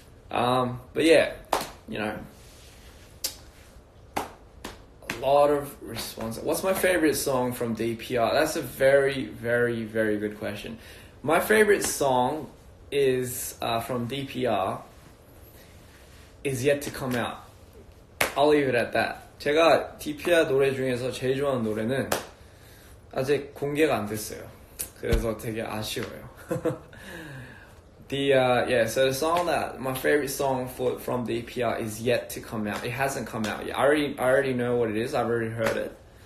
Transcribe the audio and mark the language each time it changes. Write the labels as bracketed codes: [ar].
[en] But yeah, you know, a lot of response. What's my favorite song from DPR? That's a very, very, very good question. My favorite song is from DPR is yet to come out. I'll leave it at that. [ko] 제가 DPR 노래 중에서 제일 좋아하는 노래는 아직 공개가 안 됐어요. 그래서 되게 아쉬워요. [en] So the song that my favorite song from DPR is yet to come out. It hasn't come out yet. I already know what it is. I've already heard it.